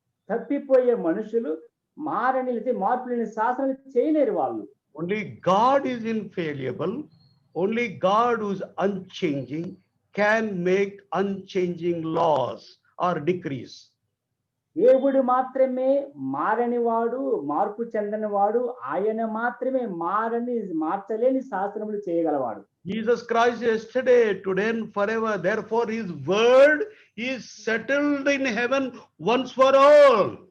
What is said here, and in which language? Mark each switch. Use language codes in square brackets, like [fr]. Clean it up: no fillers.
[te] తప్పిపోయే మనుషులు మార్పు లేని శాసనాలు చేయలేరు వాళ్ళు. [en] Only God is infallible. Only God who is unchanging can make unchanging laws or decrees. [te] దేవుడు మాత్రమే మారనివాడు, మార్పు చెందనివాడు. ఆయన మాత్రమే మార్చలేని శాసనములు చేయగలవాడు. [en] Jesus Christ yesterday, today and forever. Therefore his word is settled in heaven once for all.